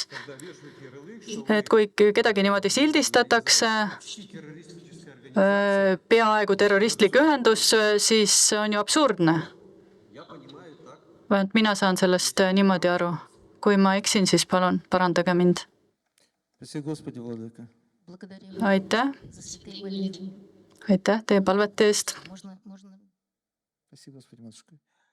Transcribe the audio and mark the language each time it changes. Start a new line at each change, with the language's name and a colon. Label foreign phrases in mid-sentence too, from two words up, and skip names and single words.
Estonian: Et kui kedagi niimoodi sildistatakse, peaaegu terroristlik ühendus, siis see on ju absurdne. Vähemalt mina saan sellest niimoodi aru. Kui ma eksin, siis palun parandage mind.
Russian: Спасибо, Господи, Владыка. Благодарю
Estonian: Aitäh,
Russian: за святые молитвы.
Estonian: aitäh teie palvete eest.
Russian: Можно Спасибо, Господи, Матушка.